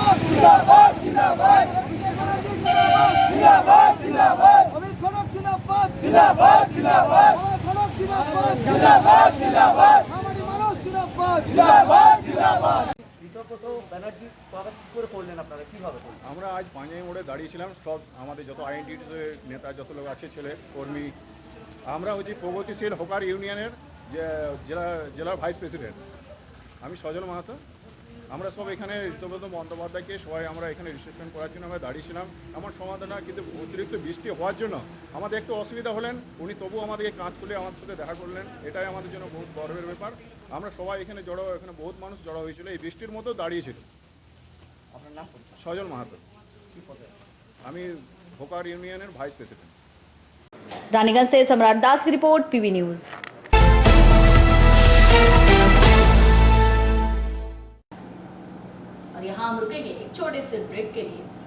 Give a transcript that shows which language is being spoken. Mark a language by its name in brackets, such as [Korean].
[Hindi] जिंदाबाद, जिंदाबाद, जिंदाबाद, जिंदाबाद, जिंदाबाद, अमित खड़क जिंदाबाद, जिंदाबाद, जिंदाबाद, खड़क जिंदाबाद, जिंदाबाद, जिंदाबाद, हमारी मनोज जिंदाबाद, जिंदाबाद, जिंदाबाद। [Bangla] ব্যানার্জি স্বাগত করে করলেন আপনারা কিভাবে করলেন? আমরা আজ পাঁজাই মোড়ে দাঁড়িয়েছিলাম, সব আমাদের যত INTTUC নেতা যত লোক আছে, ছেলে কর্মী, আমরা হচ্ছে প্রগতিশীল হকার ইউনিয়নের জেলার ভাইস প্রেসিডেন্ট, আমি সজল মাহাতো। আমরা সব এখানে ঋতব্রত বন্দ্যোপাধ্যায়কে সবাই আমরা এখানে রিসেপশন করার জন্য আমরা দাঁড়িয়েছিলাম। আমার সমাধান কিন্তু অতিরিক্ত বৃষ্টি হওয়ার জন্য আমাদের একটু অসুবিধা হলেন, উনি তবু আমাদেরকে কাজ করলে আমাদের সাথে দেখা করলেন, এটাই আমাদের জন্য বহুত গর্বের ব্যাপার। আমরা সবাই এখানে জড়ো, এখানে বহুত মানুষ জড়ো হয়েছিল, এই বৃষ্টির মধ্যেও দাঁড়িয়েছিল। আপনার নাম? সজল মাহাতো। আমি হোকার ইউনিয়নের ভাইস প্রেসিডেন্ট। [Hindi] रानीगंज से सम्राट दास की रिपोर्ट, PB न्यूज। और यहाँ हम रुकेंगे एक छोटे से ब्रेक के लिए।